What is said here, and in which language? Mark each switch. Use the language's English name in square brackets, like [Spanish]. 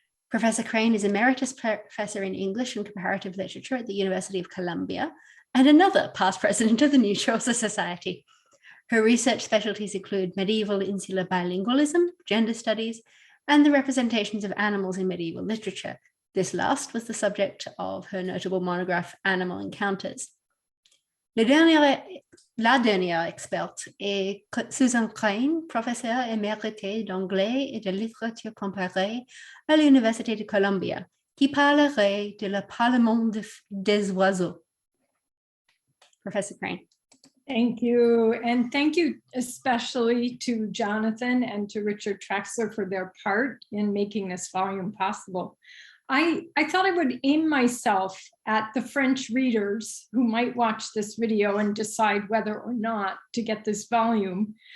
[English] Professor Crane is Emeritus Professor in English and Comparative Literature at the University of Columbia and another past president of the New Chaucer Society. Her research specialties include medieval insular bilingualism, gender studies, and the representations of animals in medieval literature. This last was the subject of her notable monograph, Animal Encounters. [French] La dernière experte est Susan Crane, professeure éméritée d'anglais et de littérature comparée à l'Université de Columbia, qui parlerait de le Parlement des oiseaux. [English] Professor Crane. Thank you. And thank you especially to Jonathan and to Richard Traxler for their part in making this volume possible. I thought I would aim myself at the French readers who might watch this video and decide whether or not to get this volume.